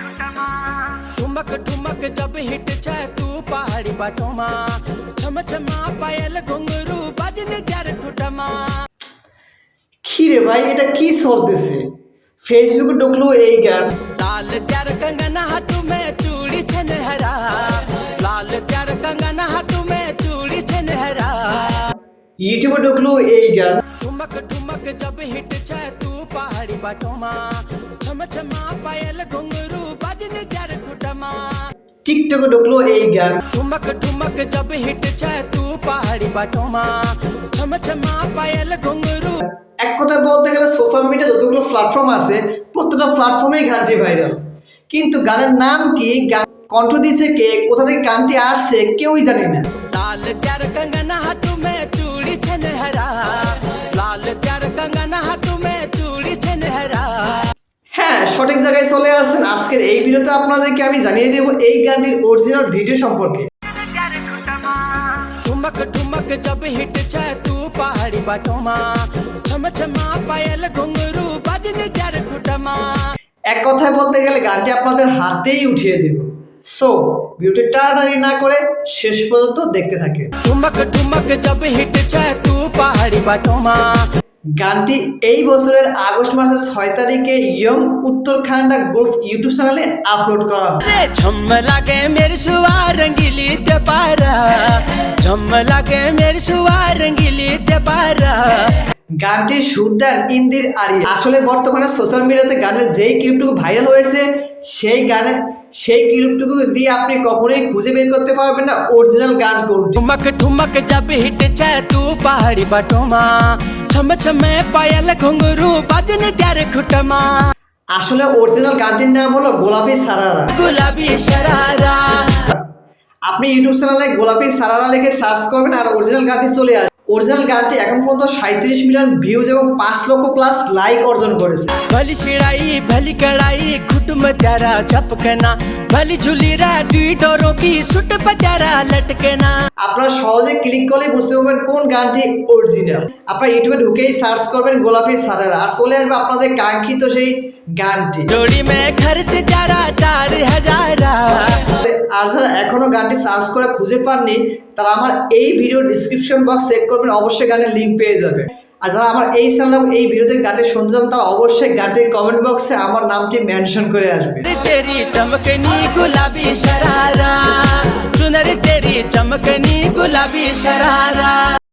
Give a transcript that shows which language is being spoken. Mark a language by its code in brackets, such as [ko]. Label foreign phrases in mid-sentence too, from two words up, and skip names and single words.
[kfy] ठुमक ठुमक जब हिट छे तू पहाड़ी बाटोमा छम छमा पायल घुंगरू बाजने त्यार खुटमा। [bn] কি রে ভাই, এটা কি চলতেছে? ফেসবুকে ঢুকলো এই গান, [kfy] लाल त्यार कंगना हाथ में चूड़ी छनहरा, लाल त्यार कंगना हाथ में चूड़ी छनहरा। [bn] ইউটিউবে ঢুকলো এই গান, [kfy] ठुमक ठुमक जब हिट छे तू पहाड़ी बाटोमा छम छमा पायल घुंगरू बाजने त्यार खुटमा। [bn] টিকটকে ঢুকলো এই গান, [kfy] ठुमक ठुमक जब हिट छे तू पहाड़ी बाटोमा छम छमा पायल घुंगरू। [bn] এক কথায় বলতে গেলে [en] social media [bn] যতগুলো প্ল্যাটফর্ম আছে প্রত্যেকটা প্ল্যাটফর্মেই গানটি ভাইরাল, কিন্তু গানের নাম কি, গান কণ্ঠ দিছে কে, কোথা থেকে গানটি আসছে কেউই জানি না। [kfy] लाल त्यार कंगना हाथ में चूड़ी छनहरा, लाल त्यार कंगना हाथ में चूड़ी छनहरा। [bn] হ্যাঁ, সঠিক জায়গায় চলে আসছেন। আজকের এই ভিডিওতে আপনাদেরকে আমি জানিয়ে দেব এই গানটির [en] original video [bn] সম্পর্কে। [kfy] ठुमक ठुमक जब हिट छे तू पहाड़ी बाटोमा छम छमा पायल घुंगरू बाजने त्यार खुटमा। [bn] এক কথায় বলতে গেলে গানটি আপনাদের হাতেই উঠিয়ে দেব। সো ভিডিওটি টানাটানি না করে শেষ পর্যন্ত দেখতে থাকেন। [kfy] ठुमक ठुमक जब हिट छे तू पहाड़ी बाटोमा। [bn] গানটি এই বছরের আগস্ট মাসের 6 তারিখে ইয়ং উত্তরাখণ্ড গ্রুপ [en] YouTube channel [bn] আপলোড করা হয়। [kfy] रे झम लागे मेरी सुआ रंगीली ते पारा, झम लागे मेरी सुआ रंगीली ते पारा। [bn] গানটি সুর দেন ইন্দির আরিয়া। আসলে বর্তমানে [en] social media [bn] গানের যেই ক্লিপটুকু ভাইরাল হয়েছে সেই ক্লিপটুকু দিয়ে আপনি কখনোই খুঁজে বের করতে পারবেন না অরিজিনাল গান কোনটি। [kfy] ठुमक ठुमक जब हिट छे तू पहाड़ी बाटोमा छम छमे पायल घुंगरू बाजने त्यार खुटमा। [bn] আসলে অরিজিনাল গানটির নাম হলো গোলাপি সারারা। गुलाबी शरारा। আপনি [en] YouTube channel [bn] গোলাপি সারারা লিখে সার্চ করবেন আর অরিজিনাল গানটি চলে আসবে। অরিজিনাল গানটি এখন পর্যন্ত 37 [en] million views [bn] এবং 5 লক্ষ [en] plus like [bn] অর্জন করেছে। [kfy] भली छिड़ाई भली कड़ाई खुटम त्यारा झपकना, भली झुलीरा दुई डोरों की सुट पत्यारा लटकना। [bn] আপনারা সহজে ক্লিক করলে বুঝতে পারবেন কোন গানটি অরিজিনাল। আপনারা ইউটিউবে ঢুকেই সার্চ করবেন গোলাপি সারারা আর চলে আসবে আপনাদের কাঙ্ক্ষিত সেই গানটি। [kfy] जोड़ी में खर्च त्यारा 4000। [bn] আর যারা এখনো গানটি সার্চ করে খুঁজে পাননি তারা আমার এই ভিডিও [en] description box check [bn] করবেন, অবশ্যই গানের লিঙ্ক পেয়ে যাবে। আর যারা আমার এই চ্যানেল এবং এই ভিডিওতে গানটি শুনতে চান তারা অবশ্যই গানটির [en] comment box [bn] আমার নামটি মেনশন করে আসবে। [kfy] तेरी चमकनी गुलाबी शरारा, चुनर तेरी चमकनी गुलाबी शरारा।